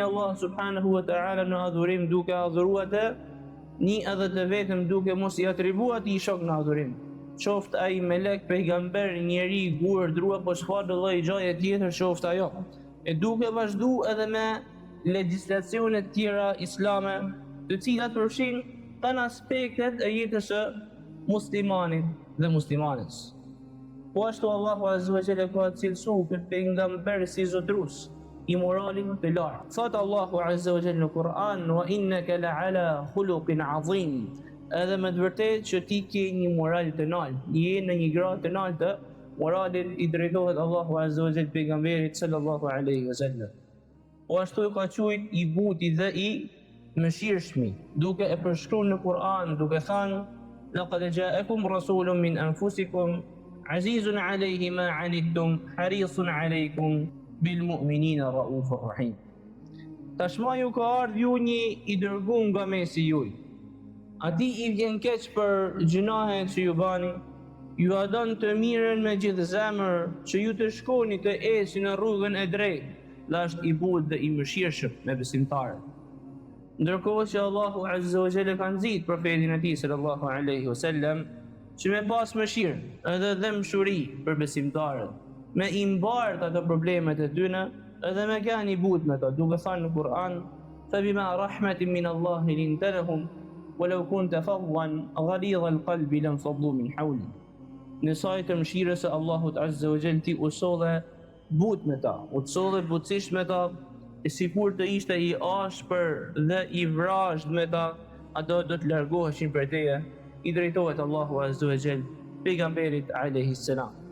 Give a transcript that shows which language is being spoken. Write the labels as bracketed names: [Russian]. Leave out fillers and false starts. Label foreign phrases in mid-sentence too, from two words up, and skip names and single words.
[Albanian] Allahut [Arabic] سبحانه وتعالى [Albanian] në adhurim, duke adhuruar atë një edhe të vetëm, duke mos i atribuar atij shok në adhurim, qoftë ai melek, pejgamber, njeri, gur, dru apo çfarë lloj gjaje tjetër qoftë ajo, e duke vazhduar edhe me legjislacione të tjera islame, të cilat përfshin tan aspektet e jetës së muslimanit dhe muslimanes. Po ashtu Allahu [Arabic] عز وجل [Albanian] ka cilësuar këtë pejgamber si zotrues i moralin të lartë. Thot Allahu [Arabic] عز وجل [Albanian] në Kur'an: [Arabic] "وإنك لعلى خلق عظيم", [Albanian] edhe me të vërtetë që ti ke një moral të lartë, je në një gradë të lartë të moralit, i drejtohet Allahu [Arabic] عز وجل [Albanian] pejgamberit [Arabic] صلى الله عليه وسلم. [Albanian] Po ashtu ka quajtur i buti dhe i mëshirshmi, duke e përshkruar në Kur'an, duke thënë: [Arabic] "لقد جاءكم رسول من أنفسكم عزيز عليه ما عنتم حريص عليكم بالمؤمنين رؤوف رحيم." [Albanian] Tashmë ju ka ardhur ju një i dërguar nga mesi juaj. Ati i vjen keq për gjunahet që ju bani, ju a don të mirën me gjithë zemër, që ju të shkoni të eci në rrugën e drejtë, dhe është i butë dhe i mëshirshëm me besimtarët. Ndërkohë që Allahu [Arabic] عز وجل [Albanian] ka nxit profetin e tij [Arabic] صلى الله عليه وسلم [Albanian] që me pas mëshirë edhe dëmshuri për besimtarët, me i mbartë ato problemet e tyre edhe me kanë i butë me to, duke thënë në Kur'an: [Arabic] "فبما رحمة من الله لنت لهم ولو كنت فظا غليظ القلب لم فضوا من حولي." [Albanian] Në sajtë të mëshirës së Allahut [Arabic] عز وجل [Albanian] ti u solle butë me ta, u solle butësisht me ta, sikur të ishte i ashpër dhe i vrazhd me ta, ato do të largoheshin për teje, i drejtohet Allahu [Arabic] عز وجل [Albanian] pejgamberit [Arabic] عليه السلام.